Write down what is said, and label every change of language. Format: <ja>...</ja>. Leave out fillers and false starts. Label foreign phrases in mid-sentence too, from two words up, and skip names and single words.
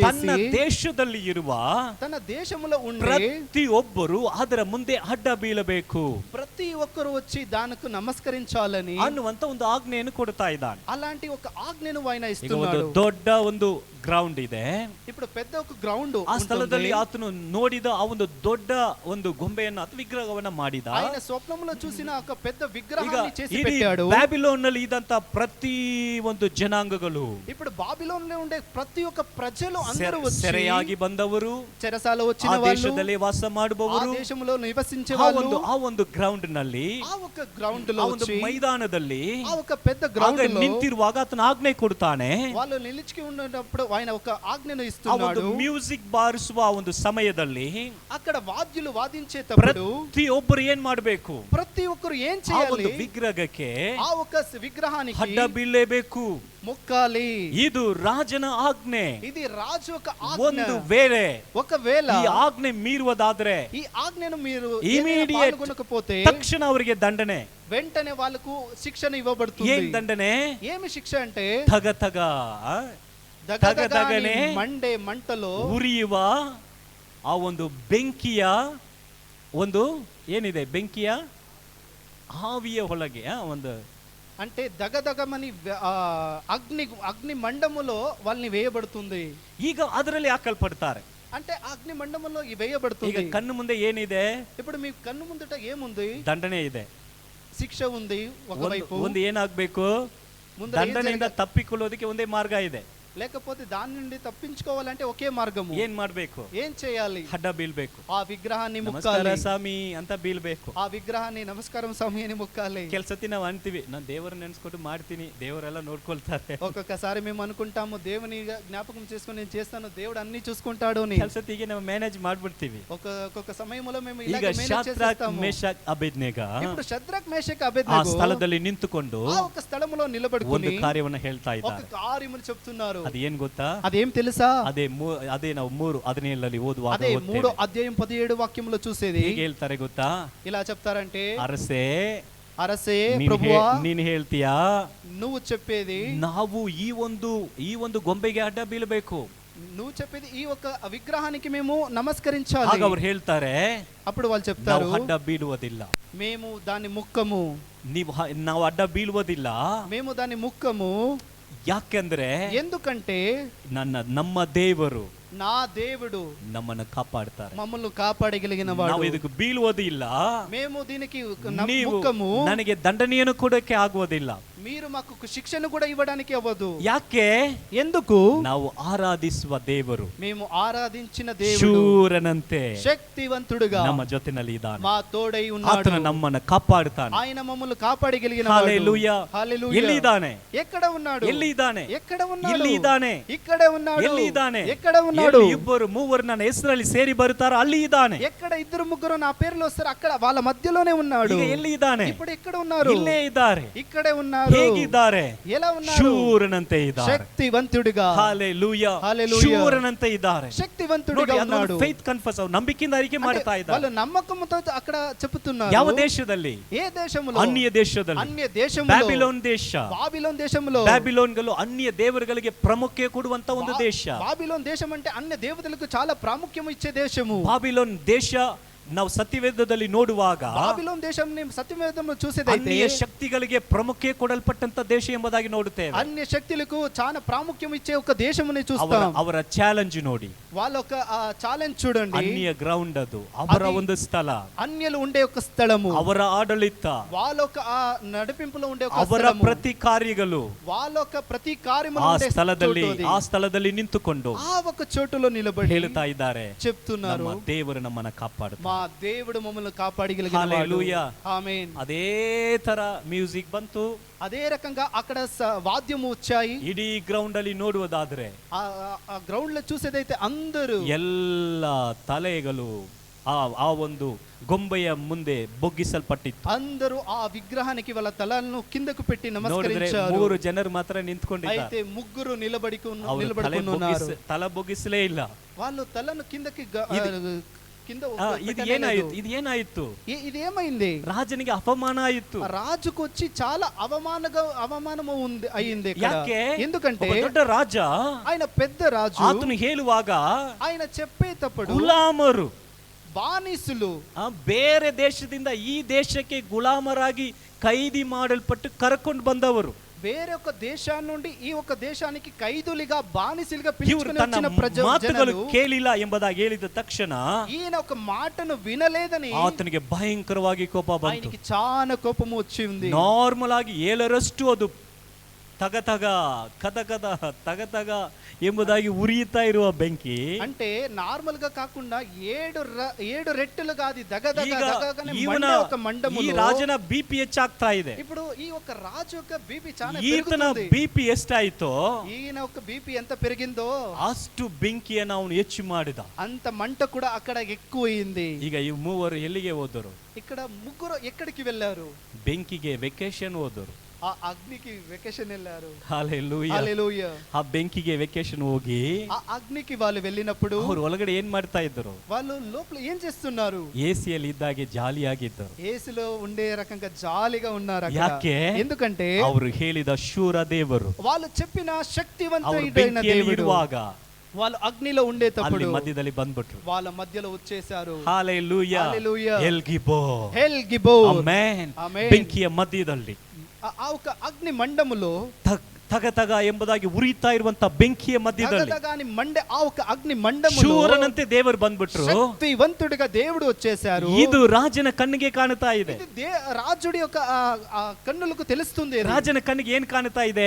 <kn>ತನ್ನ ದೇಶದಲ್ಲಿ ಇರುವ</kn> <te>తన దేశములో ఉండే</te> <kn>ಪ್ರತಿಯೊಬ್ಬರು ಅದರ ಮುಂದೆ ಅಡ್ಡ ಬೀಳಬೇಕು,</kn> <te>ప్రతి ఒక్కరు వచ్చి దానికి నమస్కరించాలని</te> <kn>ಅನ್ನುವಂತ ಒಂದು ಆಜ್ಞೆಯನ್ನು ಕೊಡ್ತಾ ಇದ್ದಾನೆ.</kn> <te>అలాంటి ఒక ఆజ్ఞను ఆయన</te> <kn>ಒಂದು</kn> <te>ఇస్తున్నాడు.</te> <kn>ದೊಡ್ಡ ಒಂದು ಗ್ರೌಂಡ್ ಇದೆ.</kn> <te>ఇప్పుడు పెద్ద ఒక గ్రౌండ్</te> <kn>ಆ ಸ್ಥಳದಲ್ಲಿ ಆತನು ನೋಡಿದ ಆ ಒಂದು ದೊಡ್ಡ ಒಂದು ಗೊಂಬೆಯನ್ನು ಅಥವಾ ವಿಗ್ರಹವನ್ನ ಮಾಡಿದ.</kn> <te>ఆయన స్వప్నములో చూసిన ఒక పెద్ద విగ్రహాన్ని చేసి పెట్టాడు.</te> <kn>ಬ್ಯಾಬಿಲೋನ್ ನಲ್ಲಿ ಇದ್ದಂತ ಪ್ರತಿ ಒಂದು ಜನಾಂಗಗಳು,</kn> <te>ఇప్పుడు బాబిలోన్ లో ఉండే ప్రతి ఒక్క ప్రజలు అందరూ వచ్చి</te> <kn>ಸೆರೆಯಾಗಿ ಬಂದವರು,</kn> <te>చెరసాల వచ్చిన</te> <kn>ಆ ದೇಶದಲ್ಲಿ ವಾಸ ಮಾಡುವವರು,</kn> <te>ಆ ದೇಶములో నివసించే వాళ్ళు</te> <kn>ಆ ಒಂದು ಗ್ರೌಂಡ್ ನಲ್ಲಿ,</kn> <te>ಆ ఒక గ్రౌండ్ లో</te> <kn>ಒಂದು ಮೈದಾನದಲ್ಲಿ</kn> <te>ఆ ఒక పెద్ద గ్రౌండ్ లో</te> <kn>ನಿಂತಿರುವಾಗ ಆತನ ಆಜ್ಞೆ ಕೊಡ್ತಾನೆ.</kn> <te>వాళ్ళు నిలిచి ఉన్నప్పుడు ఆయన ఒక ఆజ్ఞను ఇస్తున్నాడు.</te> <kn>ಮ್ಯೂಸಿಕ್ ಬಾರಿಸುವ ಒಂದು ಸಮಯದಲ್ಲಿ</kn> <te>అక్కడ వాద్యులు వాదించేటప్పుడు</te> <kn>ಪ್ರತಿಯೊಬ್ಬರು ಏನ್ ಮಾಡಬೇಕು?</kn> <te>ప్రతి ఒక్కరు ఏం చేయాలి?</te> <kn>ವಿಗ್ರಹಕ್ಕೆ,</kn> <te>ఆ ఒక విగ్రహానికి</te> <kn>ಅಡ್ಡ ಬೀಳಲೇಬೇಕು,</kn> <te>మొక్కాలి.</te> <kn>ಇದು ರಾಜನ ಆಜ್ಞೆ.</kn> <te>ఇది రాజు ఒక ఆజ్ఞ.</te> <kn>ಒಂದು ವೇಳೆ</kn> <te>ఒకవేళ</te> <kn>ಈ ಆಜ್ಞೆ ಮೀರುವುದಾದ್ರೆ</kn> <te>ఈ ఆజ్ఞను మీరు</te> <kn>ಇಮಿಡಿಯೇಟ್</kn> <te>పాల్గొనకపోతే</te> <kn>ತಕ್ಷಣ ಅವರಿಗೆ ದಂಡನೆ.</kn> <te>వెంటనే వాళ్ళకు శిక్షణ ఇవ్వబడుతుంది.</te> <kn>ಏನ್ ದಂಡನೆ?</kn> <te>ఏమి శిక్ష అంటే</te> <kn>ತಗತಗನೆ ಮಂಡೆ ಮಂಟಲು ಉರಿಯುವ ಆ ಒಂದು ಬೆಂಕಿಯ ಒಂದು ಏನಿದೆ, ಬೆಂಕಿಯ ಆವಿಯ ಒಳಗೆ ಒಂದು</kn> <te>అంటే దగదగమని అగ్ని మండములో వాళ్ళని వేయబడుతుంది.</te> <kn>ಈಗ ಅದರಲ್ಲಿ ಹಾಕಲ್ಪಡ್ತಾರೆ.</kn> <te>అంటే అగ్ని మండములో వేయబడుతుంది.</te> <kn>ಈಗ ಕಣ್ಣು ಮುಂದೆ ಏನಿದೆ?</kn> <te>ఇప్పుడు మీ కన్ను ముందట ఏముంది?</te> <kn>ದಂಡನೆ ಇದೆ,</kn> <te>శిక్ష ఉంది. ఒకవైపు</te> <kn>ಒಂದು ಏನಾಗಬೇಕು? ದಂಡನೆಯಿಂದ ತಪ್ಪಿಕೊಳ್ಳೋದಕ್ಕೆ ಒಂದೇ ಮಾರ್ಗ ಇದೆ.</kn> <te>లేకపోతే దాని నుండి తప్పించుకోవాలంటే ఒకే మార్గము.</te> <kn>ಏನ್ ಮಾಡ್ಬೇಕು?</kn> <te>ఏం చేయాలి?</te> <kn>ಅಡ್ಡ ಬೀಳ್ಬೇಕು.</kn> <te>ఆ విగ్రహాన్ని</te> <kn>ನಮಸ್ಕಾರ</kn> <te>ముక్కాలి.</te> <kn>ಸ್ವಾಮಿ ಅಂತ ಬೀಳ್ಬೇಕು.</kn> <te>ఆ విగ్రహాన్ని నమస్కారం స్వామి అని ముక్కాలి.</te> <kn>ಕೆಲಸತಿ ನಾವು ಅಂತೀವಿ, ನಾನು ದೇವರನ್ನ ನೆನ್ಸ್ಕೊಂಡು ಮಾಡ್ತೀನಿ, ದೇವರೆಲ್ಲ ನೋಡ್ಕೊಳ್ತಾರೆ.</kn> <te>ఒక్కొక్కసారి మేము అనుకుంటాము దేవుని జ్ఞాపకం చేసుకుని నేను చేస్తాను, దేవుడు అన్ని చూసుకుంటాడు అని.</te> <kn>ಕೆಲಸತಿಗೆ ನಾವು ಮ್ಯಾನೇಜ್ ಮಾಡ್ಬಿಡ್ತೀವಿ.</kn> <te>ఒక్కొక్క సమయంలో మేము</te> <kn>ಈಗ ಶಾದ್ರಕ್ ಮೇಷಕ್ ಅಬೇದ್ನೆಗ</kn> <te>ఇప్పుడు షద్రక్ మేషక్</te> <kn>ಆ</kn> <te>అబేద్నెగో</te> <kn>ಸ್ಥಳದಲ್ಲಿ ನಿಂತುಕೊಂಡು</kn> <te>ఆ ఒక స్థలములో నిలబడుకొని</te> <kn>ಒಂದು ಕಾರ್ಯವನ್ನು ಹೇಳ್ತಾ</kn> <te>ఒక</te> <kn>ಇದ್ದಾರೆ.</kn> <te>కార్యమును చెప్తున్నారు.</te> <kn>ಅದು ಏನ್ ಗೊತ್ತಾ?</kn> <te>అదేం తెలుసా?</te> <kn>ಅದೇ ನಾವು 3:17 ಓದುವಾಗ</kn> <te>అదే 3 అధ్యాయం 17 వాక్యంలో చూసేది.</te> <kn>ಹೇಗೆ ಹೇಳ್ತಾರೆ ಗೊತ್ತಾ?</kn> <te>ఇలా చెప్తారంటే, అరసే ప్రభువా,</te> <kn>ನೀನು ಹೇಳ್ತೀಯಾ,</kn> <te>నువ్వు చెప్పేది,</te> <kn>ನಾವು ಈ ಒಂದು ಗೊಂಬೆಗೆ ಅಡ್ಡ ಬೀಳಬೇಕು.</kn> <te>నువ్వు చెప్పేది ఈ ఒక విగ్రహానికి మేము నమస్కరించాలి.</te> <kn>ಆಗ ಅವ್ರು ಹೇಳ್ತಾರೆ,</kn> <te>అప్పుడు వాళ్ళు చెప్తారు,</te> <kn>ನಾವು ಅಡ್ಡ ಬೀಳುವುದಿಲ್ಲ,</kn> <te>మేము దాన్ని ముక్కము.</te> <kn>ನಾವು ಅಡ್ಡ ಬೀಳುವುದಿಲ್ಲ,</kn> <te>మేము దాన్ని ముక్కము.</te> <kn>ಯಾಕೆಂದ್ರೆ</kn> <te>ఎందుకంటే</te> <kn>ನಮ್ಮ ದೇವರು,</kn> <te>నా దేవుడు</te> <kn>ನಮ್ಮನ್ನು ಕಾಪಾಡ್ತಾರೆ.</kn> <te>మమ్మల్ని కాపాడగలిగిన</te> <kn>ನಾವು</kn> <te>వాడు.</te> <kn>ಇದಕ್ಕೆ ಬೀಳುವುದಿಲ್ಲ,</kn> <te>మేము దీనికి</te> <kn>ನೀವು</kn> <te>ముక్కము,</te> <kn>ನನಗೆ ದಂಡನೆಯನ್ನು ಕೊಡಕ್ಕೆ ಆಗುವುದಿಲ್ಲ.</kn> <te>మీరు మాకు శిక్షను కూడా ఇవ్వడానికి అవ్వదు.</te> <kn>ಯಾಕೆ?</kn> <te>ఎందుకు?</te> <kn>ನಾವು ಆರಾಧಿಸುವ ದೇವರು</kn> <te>మేము ఆరాధించిన దేవుడు</te> <kn>ಶೂರನಂತೆ</kn> <te>శక్తివంతుడుగా</te> <kn>ನಮ್ಮ ಜೊತೆನಲ್ಲಿ ಇದ್ದಾನೆ.</kn> <te>మా తోడై ఉన్నాడు.</te> <kn>ಆತನು ನಮ್ಮನ್ನು ಕಾಪಾಡುತ್ತಾನೆ.</kn> <te>ఆయన మమ్మల్ని కాపాడగలిగిన వాడు. హల్లెలూయా. హల్లెలూయా.</te> <kn>ಎಲ್ಲಿ ಇದ್ದಾನೆ?</kn> <te>ఎక్కడ ఉన్నాడు?</te> <kn>ಎಲ್ಲಿ ಇದ್ದಾನೆ?</kn> <te>ఎక్కడ ఉన్నాడు?</te> <kn>ಇಲ್ಲಿ ಇದ್ದಾನೆ.</kn> <te>ఇక్కడే ఉన్నాడు.</te> <kn>ಎಲ್ಲಿ ಇದ್ದಾನೆ?</kn> <te>ఎక్కడ ఉన్నాడు?</te> <kn>ಎಲ್ಲಿ ಇಬ್ಬರು ಮೂವರು ನನ್ನ ಹೆಸರಲ್ಲಿ ಸೇರಿ ಬರುತ್ತಾರೋ ಅಲ್ಲಿ ಇದ್ದಾನೆ.</kn> <te>ఎక్కడ ఇద్దరు ముగ్గురు నా పేరులో వస్తారు అక్కడ వాళ్ళ మధ్యలోనే ఉన్నాడు.</te> <kn>ಈಗ ಎಲ್ಲಿ ಇದ್ದಾನೆ?</kn> <te>ఇప్పుడు ఎక్కడ ఉన్నారు?</te> <kn>ಇಲ್ಲೇ ಇದ್ದಾರೆ.</kn> <te>ఇక్కడే ఉన్నారు.</te> <kn>ಹೇಗಿದ್ದಾರೆ?</kn> <te>ఎలా ఉన్నారు?</te> <kn>ಶೂರನಂತೆ ಇದ್ದಾರೆ.</kn> <te>శక్తివంతుడిగా. హల్లెలూయా. హల్లెలూయా.</te> <kn>ಶೂರನಂತೆ ಇದ್ದಾರೆ.</kn> <te>శక్తివంతుడిగా ఉన్నాడు.</te> <en>faith confess,</en> <kn>ಅವರು ನಂಬಿಕೆಯಿಂದ ಅರಿಕೆ ಮಾಡ್ತಾ ಇದ್ದಾರೆ.</kn> <te>వాళ్ళు నమ్మకంతో అక్కడ చెప్తున్నారు.</te> <kn>ಯಾವ ದೇಶದಲ್ಲಿ?</kn> <te>ఏ దేశములో?</te> <kn>ಅನ್ಯ ದೇಶದಲ್ಲಿ.</kn> <te>అన్య దేశములో.</te> <kn>ಬ್ಯಾಬಿಲೋನ್ ದೇಶ.</kn> <te>బాబిలోన్ దేశములో.</te> <kn>ಬ್ಯಾಬಿಲೋನ್ಗಳು ಅನ್ಯ ದೇವರುಗಳಿಗೆ ಪ್ರಾಮುಖ್ಯ ಕೊಡುವಂತ ಒಂದು ದೇಶ.</kn> <te>బాబిలోన్ దేశం అంటే అన్య దేవతలకు చాలా ప్రాముఖ్యం ఇచ్చే దేశము.</te> <kn>ಬಾಬಿಲೋನ್ ದೇಶ ನಾವು ಸತ್ಯವೇದದಲ್ಲಿ ನೋಡುವಾಗ</kn> <te>ಬಾಬಿಲೋನ್ ದೇಶವನ್ನು ಸತ್ಯವೇದము చూసేదైతే</te> <kn>ಅನ್ಯ ಶಕ್ತಿಗಳಿಗೆ ಪ್ರಾಮುಖ್ಯ ಕೊಡಲ್ಪಟ್ಟಂತ ದೇಶ ಎಂಬುದಾಗಿ ನೋಡುತ್ತೇವೆ.</kn> <te>అన్య శక్తులకు చాలా ప్రాముఖ్యం ఇచ్చే ఒక దేశముని చూస్తాం.</te> <kn>ಅವರ ಚಾಲೆಂಜ್ ನೋಡಿ,</kn> <te>వాళ్ళ ఒక ఛాలెంజ్ చూడండి.</te> <kn>ಅನ್ಯ ಗ್ರೌಂಡ್ ಅದು, ಅವರ ಒಂದು ಸ್ಥಳ,</kn> <te>అన్యులు ఉండే ఒక స్థలము,</te> <kn>ಅವರ ಆಡಳಿತ,</kn> <te>వాళ్ళ ఒక నడిపింపులో ఉండే ఒక</te> <kn>ಅವರ</kn> <te>స్థలము,</te> <kn>ಪ್ರತಿ ಕಾರ್ಯಗಳು</kn> <te>వాళ్ళ ఒక ప్రతి కార్యములో</te> <kn>ಆ</kn> <te>ఉండే</te> <kn>ಸ್ಥಳದಲ್ಲಿ ನಿಂತುಕೊಂಡು</kn> <te>ఆ ఒక చోటులో నిలబడి</te> <kn>ಹೇಳ್ತಾ ಇದ್ದಾರೆ,</kn> <te>చెప్తున్నారు,</te> <kn>ನಮ್ಮ ದೇವರು ನಮ್ಮನ್ನ ಕಾಪಾಡುತ್ತಾರೆ.</kn> <te>మా దేవుడు మమ్మల్ని కాపాడగలిగిన వాడు. హల్లెలూయా. ఆమేన్.</te> <kn>ಅದೇ ತರ ಮ್ಯೂಸಿಕ್ ಬಂತು,</kn> <te>అదే రకంగా అక్కడ వాద్యము వచ్చాయి.</te> <kn>ಇಡೀ ಗ್ರೌಂಡ್ ಅಲ್ಲಿ ನೋಡುವುದಾದ್ರೆ</kn> <te>ఆ గ్రౌండ్ లో చూసేదైతే అందరూ</te> <kn>ಎಲ್ಲ ತಲೆಗಳು ಆ ಒಂದು ಗೊಂಬೆಯ ಮುಂದೆ ಬೊಗ್ಗಿಸಲ್ಪಟ್ಟಿತ್ತು.</kn> <te>అందరూ ఆ విగ్రహానికి వాళ్ళ తలలను కిందకు పెట్టి</te> <kn>ನೋಡಿದ್ರೆ</kn> <te>నమస్కరించారు.</te> <kn>3 ಜನರು ಮಾತ್ರ ನಿಂತ್ಕೊಂಡಿದ್ದಾರೆ.</kn> <te>అయితే ముగ్గురు నిలబడి</te> <kn>ಉన్నారు. ತಲೆ ಬೊಗ್ಗಿಸಲೇ ಇಲ್ಲ.</kn> <te>వాళ్ళు తలను కిందకి కింద</te> <kn>ಇದು ಏನಾಯಿತು? ಇದು ಏನಾಯಿತು?</kn> <te>ఇది ఏమైంది?</te> <kn>ರಾಜನಿಗೆ ಅಪಮಾನ ಆಯಿತು.</kn> <te>రాజుకు వచ్చి చాలా అవమానము అయింది.</te> <kn>ಯಾಕೆ?</kn> <te>ఎందుకంటే</te> <kn>ದೊಡ್ಡ ರಾಜ,</kn> <te>ఆయన పెద్ద రాజు,</te> <kn>ಆತನು ಹೇಳುವಾಗ</kn> <te>ఆయన చెప్పేటప్పుడు</te> <kn>ಗುಲಾಮರು,</kn> <te>బానిసులు</te> <kn>ಬೇರೆ ದೇಶದಿಂದ ಈ ದೇಶಕ್ಕೆ ಗುಲಾಮರಾಗಿ ಕೈದಿ ಮಾಡಲ್ಪಟ್ಟು ಕರ್ಕೊಂಡು ಬಂದವರು,</kn> <te>వేరే ఒక దేశాన్ని నుండి ఈ ఒక దేశానికి ఖైదులుగా బానిసలుగా</te> <kn>ಇವರು</kn> <te>పిలుచుకొని</te> <kn>ತನ್ನ</kn> <te>వచ్చిన</te> <kn>ಮಾತುಗಳು</kn> <te>ప్రజలు</te> <kn>ಕೇಳಿಲ್ಲ ಎಂಬುದಾಗಿ ಹೇಳಿದ ತಕ್ಷಣ</kn> <te>ఈయన ఒక మాటను వినలేదని</te> <kn>ಆತನಿಗೆ ಭಯಂಕರವಾಗಿ ಕೋಪ ಬಂತು.</kn> <te>ఆయనకి చాలా కోపము వచ్చి ఉంది.</te> <kn>ನಾರ್ಮಲ್ ಆಗಿ 7ರಷ್ಟು ಅದು ತಗತಗ ಕದಕದ ತಗತಗ ಎಂಬುದಾಗಿ ಉರಿಯುತ್ತಾ ಇರುವ ಬೆಂಕಿ,</kn> <te>అంటే నార్మల్ గా కాకుండా 7 రెట్టులుగా అది</te> <kn>ಇವನ ಈ ರಾಜನ ಬಿಪಿ ಹೆಚ್ಚಾಗ್ತಾ ಇದೆ.</kn> <te>ఇప్పుడు ఈ ఒక రాజు యొక్క బీపీ చాలా</te> <kn>ಈತನ ಬಿಪಿ ಎಷ್ಟಾಯ್ತೋ,</kn> <te>ఈయన ఒక బీపీ ఎంత పెరిగిందో</te> <kn>ಅಷ್ಟು ಬೆಂಕಿಯನ್ನು ಅವನು ಹೆಚ್ಚು ಮಾಡಿದ.</kn> <te>అంత మంట కూడా అక్కడ ఎక్కువైంది.</te> <kn>ಈಗ ಈ ಮೂವರು ಎಲ್ಲಿಗೆ ಹೋದರು?</kn> <te>ఇక్కడ ముగ్గురు ఎక్కడికి వెళ్ళారు?</te> <kn>ಬೆಂಕಿಗೆ ವೆಕೇಶನ್ ಹೋದರು.</kn> <te>ఆ అగ్నికి వెకేషన్ వెళ్ళారు. హల్లెలూయా. హల్లెలూయా.</te> <kn>ఆ ಬೆಂಕಿಗೆ ವೆಕೇಶನ್ ಹೋಗಿ</kn> <te>ఆ అగ్నికి వాళ్ళు వెళ్ళినప్పుడు</te> <kn>ಅವರು ಒಳಗಡೆ ಏನ್ ಮಾಡ್ತಾ ಇದ್ರು?</kn> <te>వాళ్ళు లోపల ఏం చేస్తున్నారు?</te> <kn>ಎಸಿಯಲ್ಲಿ ಇದ್ದಾಗೆ ಜಾಲಿಯಾಗಿದ್ದರು.</kn> <te>ఏసీలో ఉండే రకంగా జాలీగా ఉన్నారు అక్కడ.</te> <kn>ಯಾಕೆ?</kn> <te>ఎందుకంటే</te> <kn>ಅವರು ಹೇಳಿದ ಶೂರ ದೇವರು,</kn> <te>వాళ్ళు చెప్పిన శక్తివంతుడైన</te> <kn>ಬೆಂಕಿಯಲ್ಲಿ</kn> <te>దేవుడు</te> <kn>ಇರುವಾಗ</kn> <te>వాళ్ళు అగ్నిలో ఉండేటప్పుడు</te> <kn>ಅಲ್ಲಿ ಮಧ್ಯದಲ್ಲಿ ಬಂದ್ಬಿಟ್ರು.</kn> <te>వాళ్ళ మధ్యలో వచ్చేసారు. హల్లెలూయా. హల్లెలూయా.</te> <kn>ಎಲ್ ಗಿಬೋರ್.</kn> <te>హెల్ గిబోర్.</te> <kn>ಆಮೆನ್. ಆಮೆನ್. ಬೆಂಕಿಯ ಮಧ್ಯದಲ್ಲಿ</kn> <te>ఆ ఒక అగ్ని మండములో</te> <kn>ತಗತಗ ಎಂಬುದಾಗಿ ಉರಿತಾ ಇರುವಂತ ಬೆಂಕಿಯ ಮಧ್ಯದಲ್ಲಿ</kn> <te>తగతగాని మండే ఆ ఒక అగ్ని మండములో</te> <kn>ಶೂರನಂತೆ ದೇವರು ಬಂದ್ಬಿಟ್ರು.</kn> <te>శక్తివంతుడిగా దేవుడు వచ్చేసారు.</te> <kn>ಇದು ರಾಜನ ಕಣ್ಣಿಗೆ ಕಾಣುತ್ತಾ ಇದೆ.</kn> <te>ఇది రాజుడి యొక్క కన్నులకు తెలుస్తుంది.</te> <kn>ರಾಜನ ಕಣ್ಣಿಗೆ ಏನ್ ಕಾಣುತ್ತಾ ಇದೆ?</kn>